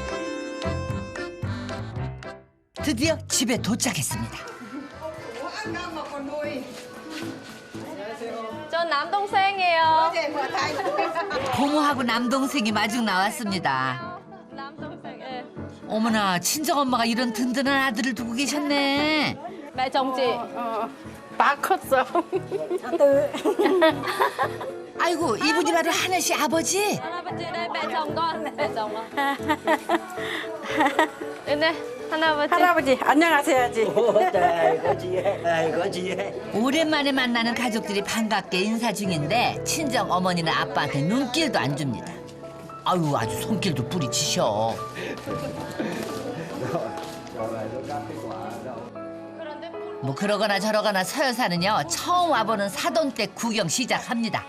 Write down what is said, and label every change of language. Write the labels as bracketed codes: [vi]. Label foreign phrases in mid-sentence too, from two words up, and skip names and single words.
[ko] 드디어 집에 도착했습니다. 저 남동생이에요. 고모하고 남동생이 마중 나왔습니다. 남동생. 예. 어머나, 친정엄마가 이런 든든한 아들을 두고 계셨네. [vi] mẹ chồng chị. [ko] 다 컸어. 아이고, 이분이 바로 하늘 씨 아버지. 할아버지, [vi] đây mẹ chồng con. mẹ chồng con. đây 할아버지. [ko] 할아버지 안녕하세요지. 오랜만에 만나는 가족들이 반갑게 인사 중인데 친정 어머니는 아빠한테 눈길도 안 줍니다. 아유, 아주 손길도 뿌리치셔. 뭐 그러거나 저러거나 서여사는요 처음 와보는 사돈 댁 구경 시작합니다.